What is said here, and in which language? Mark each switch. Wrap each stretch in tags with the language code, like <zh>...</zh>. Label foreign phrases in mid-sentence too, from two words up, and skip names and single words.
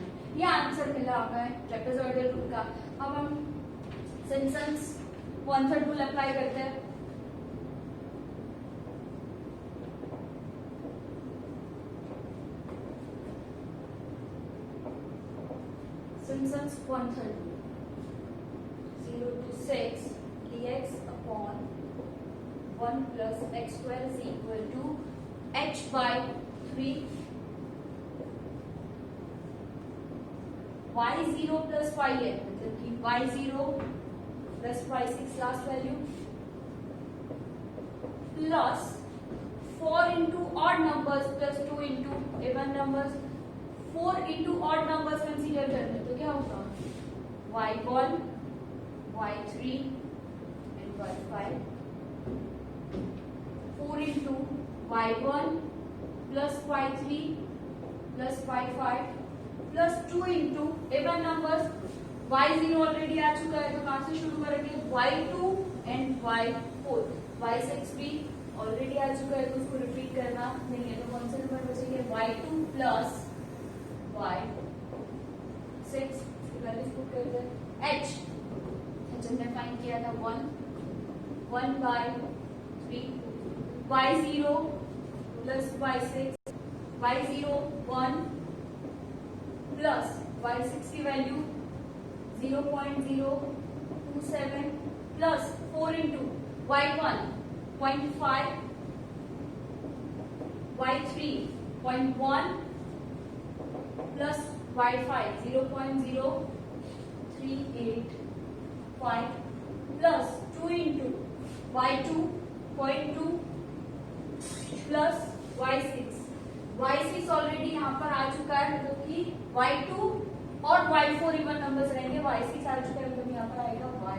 <hi>ये आंसर मिला हमें</hi> <en>trapezoidal rule</en> <hi>का। अब हम</hi> <en>Simpson's 1/3 rule apply</en> <hi>करते हैं।</hi> <en>Simpson's 1/3 rule 0 to 6 dx upon 1 plus x square is equal to h by 3 y0 plus yn,</en> <hi>मतलब कि</hi> <en>y0 plus y6 last value plus 4 into odd numbers plus 2 into even numbers। 4 into odd numbers consider</en> <hi>करते हैं तो क्या होगा?</hi> <en>y1 y3 and y5। 4 into y1 plus y3 plus y5 plus 2 into even numbers।</en> <hi>y0 ऑलरेडी आ चुका है तो कहां से शुरू करेंगे?</hi> <en>y2 and y4।</en> <hi>y6 भी ऑलरेडी आ चुका है तो उसको रिपीट करना नहीं है, तो कौन से नंबर बचेंगे?</hi> <en>y2 plus y6। values put</en> <hi>करते हैं। h हमने फाइंड किया था</hi> <en>1 by 3 y0 plus y6 y0 1 plus y6</en> <hi>की</hi> <en>value 0.027 plus 4 into y1 0.5 y3 0.1 plus y5 0.038 5 plus 2 into y2 0.2 plus y6 already</en> <hi>यहाँ पर आ चुका है, मतलब कि y2 और y4</hi> <en>even numbers</en> <hi>रहेंगे, y6 आ चुका है, मतलब यहाँ पर आएगा</hi>